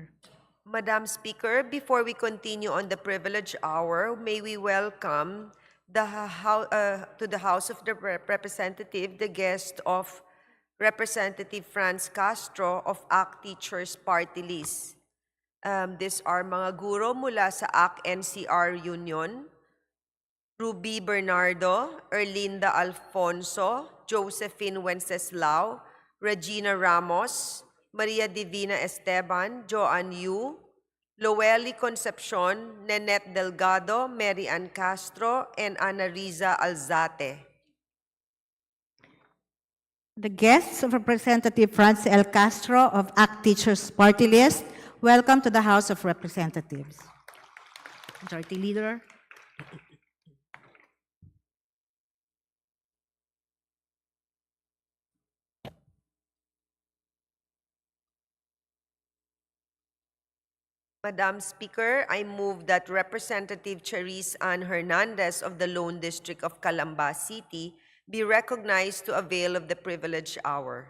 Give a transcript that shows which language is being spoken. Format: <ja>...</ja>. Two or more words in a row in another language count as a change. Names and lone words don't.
<en>Madam Speaker, before we continue on the privilege hour, may we welcome to the House of the Representative the guest of Representative Franz Castro of ACT Teachers Party List. These are</en> <tl>mga guro mula sa</tl> <en>ACT-NCR Union: Ruby Bernardo, Erlinda Alfonso, Josephine Wenceslao, Regina Ramos, Maria Divina Esteban, Joanne Yu, Loeli Concepcion, Nenette Delgado, Mary Ann Castro, and Ana Riza Alzate. The guests of Representative Franz L. Castro of ACT Teachers Party List, welcome to the House of Representatives. Majority Leader. Madam Speaker, I move that Representative Charisse Ann Hernandez of the Lone District of Calamba City be recognized to avail of the privileged hour.</en>